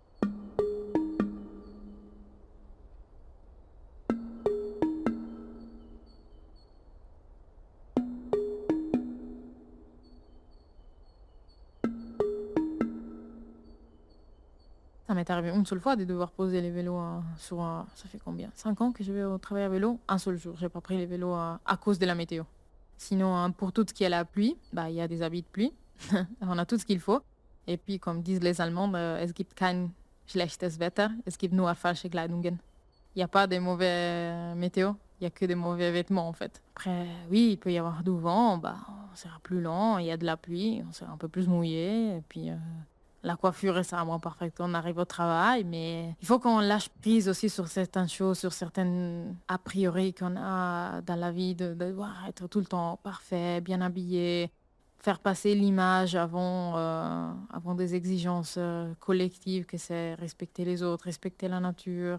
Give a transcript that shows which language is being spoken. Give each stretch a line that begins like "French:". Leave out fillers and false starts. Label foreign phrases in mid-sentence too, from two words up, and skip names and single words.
French: Ça m'est arrivé une seule fois de devoir poser les vélos ça fait combien? 5 ans que je vais au travail à vélo, un seul jour. J'ai pas pris les vélos à cause de la météo. Sinon, pour tout ce qui est la pluie, il y a des habits de pluie. On a tout ce qu'il faut. Et puis, comme disent les Allemands,
German: es gibt kein schlechtes Wetter, es gibt nur falsche Kleidungen.
French: Il n'y a pas de mauvais météo, il n'y a que des mauvais vêtements en fait. Après, oui, il peut y avoir du vent, on sera plus lent, il y a de la pluie, on sera un peu plus mouillé. Et puis, La coiffure est ça, moins parfait. On arrive au travail, mais il faut qu'on lâche prise aussi sur certaines choses, sur certaines a priori qu'on a dans la vie, de devoir être tout le temps parfait, bien habillé, faire passer l'image avant des exigences collectives, que c'est respecter les autres, respecter la nature.